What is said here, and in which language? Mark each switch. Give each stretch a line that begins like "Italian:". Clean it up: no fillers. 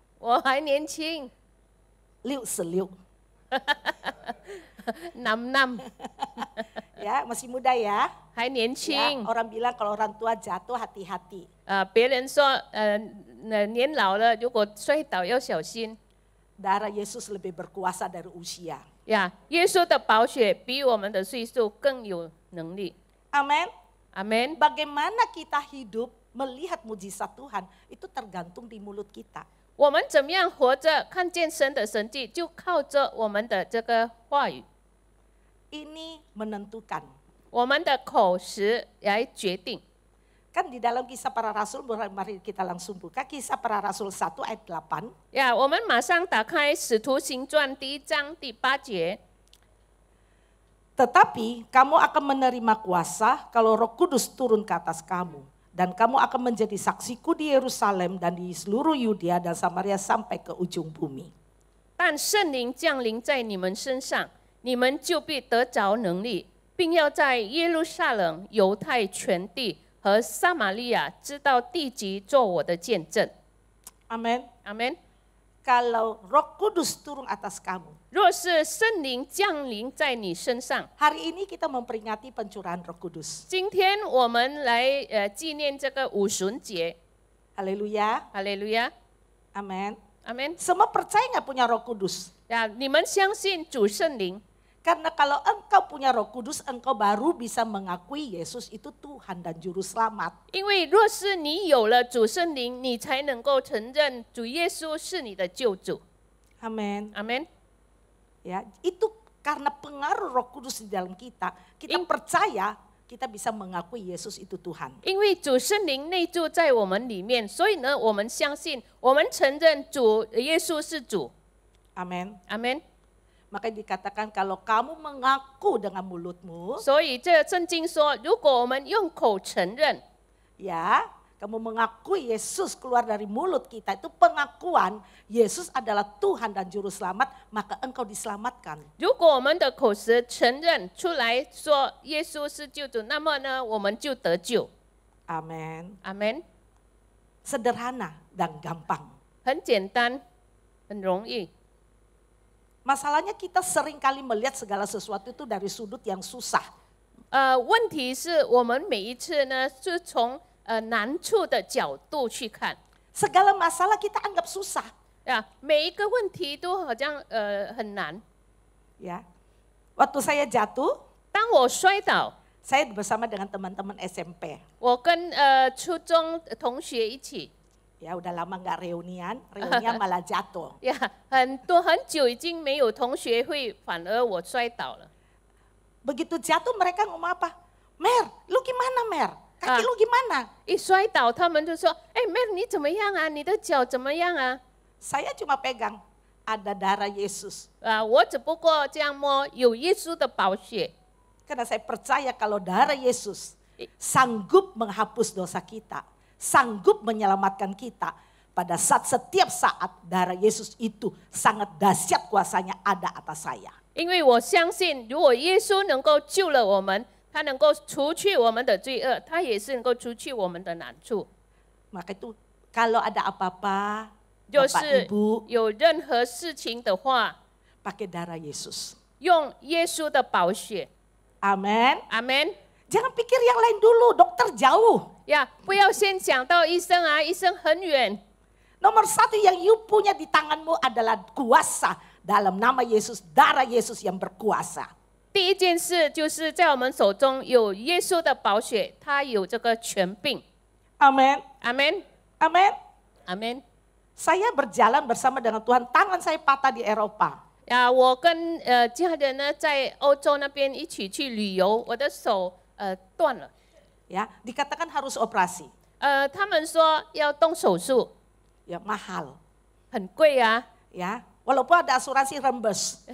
Chinese: 我还年轻， Liuk seliuk. nam nam，
Indonesian: Ya, masih muda ya.
Chinese: 还年
Indonesian: Ya,
Chinese: 轻。
Indonesian: orang bilang kalau orang tua jatuh hati-hati.
Chinese: 别人说年老了，如果摔倒要小心。
Indonesian: Darah Yesus lebih berkuasa dari usia.
Chinese: 呀，耶稣的宝血比我们的岁数更有能力。
Indonesian: Amin.
Chinese: 阿门。
Indonesian: Bagaimana kita hidup melihat mujizat Tuhan itu tergantung di mulut kita.
Chinese: 我们怎么样活着，看见神的神迹，就靠着我们的这个话语，
Indonesian: Ini menentukan.
Chinese: 我们的口实来决定。
Indonesian: Kan di dalam Kisah Para Rasul, mari kita langsung buka Kisah Para Rasul 1 ayat 8.
Chinese: 呀，我们马上打开《使徒行传》第1章第8节。
Indonesian: Tetapi kamu akan menerima kuasa kalau Roh Kudus turun ke atas kamu. Dan kamu akan menjadi saksiku di Yerusalem dan di seluruh Yudea dan Samaria sampai ke ujung bumi.
Chinese: 但圣灵降临在你们身上，你们就必得着能力，并要在耶路撒冷、犹太全地和撒玛利亚直到地极做我的见证。
Indonesian: Amin.
Chinese: 阿门。
Indonesian: Kalau Roh Kudus turun atas kamu.
Chinese: 若是圣灵降临在你身上，
Indonesian: Hari ini kita memperingati pencurahan Roh Kudus.
Chinese: 今天我们来纪念这个五旬节。
Indonesian: Haleluya.
Chinese: 哈利路亚，
Indonesian: Amin.
Chinese: 阿门。
Indonesian: Semua percaya nggak punya Roh Kudus?
Chinese: 呀，你们相信主圣灵？
Indonesian: Karena kalau engkau punya Roh Kudus, engkau baru bisa mengakui Yesus itu Tuhan dan Juru Selamat.
Chinese: 因为若是你有了主圣灵，你才能够承认主耶稣是你的救主。
Indonesian: Amin.
Chinese: 阿门。
Indonesian: Ya, itu karena pengaruh Roh Kudus di dalam kita, kita percaya kita bisa mengakui Yesus itu Tuhan.
Chinese: 因为主圣灵内住在我们里面，所以呢，我们相信，我们承认主耶稣是主。
Indonesian: Amin.
Chinese: 阿门。
Indonesian: Makanya dikatakan kalau kamu mengaku dengan mulutmu,
Chinese: 所以这圣经说，如果我们用口承认，
Indonesian: ya, kamu mengakui Yesus keluar dari mulut kita, itu pengakuan Yesus adalah Tuhan dan Juru Selamat, maka engkau diselamatkan.
Chinese: 如果我们的口舌承认出来说耶稣是救主，那么呢，我们就得救。
Indonesian: Amin.
Chinese: 阿门。
Indonesian: Sederhana dan gampang.
Chinese: 很简单，很容易。
Indonesian: Masalahnya kita sering kali melihat segala sesuatu itu dari sudut yang susah.
Chinese: 问题是我们每一次呢，是从难处的角度去看。
Indonesian: Segala masalah kita anggap susah.
Chinese: 每一个问题都好像很难。
Indonesian: Ya, waktu saya jatuh,
Chinese: 当我摔倒，
Indonesian: saya bersama dengan teman-teman SMP.
Chinese: 我跟初中同学一起，
Indonesian: Ya udah lama nggak reunian malah jatuh.
Chinese: 很久已经没有同学会，反而我摔倒了。
Indonesian: Begitu jatuh mereka ngomong apa? Mer, lu gimana Mer? Kaki lu gimana?
Chinese: 一摔倒，他们就说：“哎，Mer，你怎么样啊？你的脚怎么样啊？”
Indonesian: Saya cuma pegang, ada darah Yesus.
Chinese: 我只不过这样摸，有耶稣的宝血。
Indonesian: Karena saya percaya kalau darah Yesus sanggup menghapus dosa kita, sanggup menyelamatkan kita. Pada setiap saat darah Yesus itu sangat dahsyat kuasanya ada atas saya.
Chinese: 因为我相信，如果耶稣能够救了我们，他能够除去我们的罪恶，他也是能够除去我们的难处。
Indonesian: Maka itu kalau ada apa-apa,
Chinese: 就
Indonesian: Bapak
Chinese: 是
Indonesian: Ibu
Chinese: 有任何事情的话，
Indonesian: pakai darah Yesus.
Chinese: 用耶稣的宝血。
Indonesian: Amin.
Chinese: 阿门。
Indonesian: Jangan pikir yang lain dulu, dokter jauh.
Chinese: 不要先想到医生啊，医生很远。
Indonesian: Nomor satu yang you punya di tanganmu adalah kuasa dalam nama Yesus, darah Yesus yang berkuasa.
Chinese: 第一件事就是在我们手中有耶稣的宝血，他有这个权柄。
Indonesian: Amin.
Chinese: 阿门，
Indonesian: Amin.
Chinese: 阿门。
Indonesian: Saya berjalan bersama dengan Tuhan, tangan saya patah di Eropa.
Chinese: 我跟家人呢在欧洲那边一起去旅游，我的手断了。
Indonesian: Ya, dikatakan harus operasi.
Chinese: 他们说要动手术，
Indonesian: Ya, mahal.
Chinese: 很贵啊。
Indonesian: Ya, walaupun ada asuransi rembes.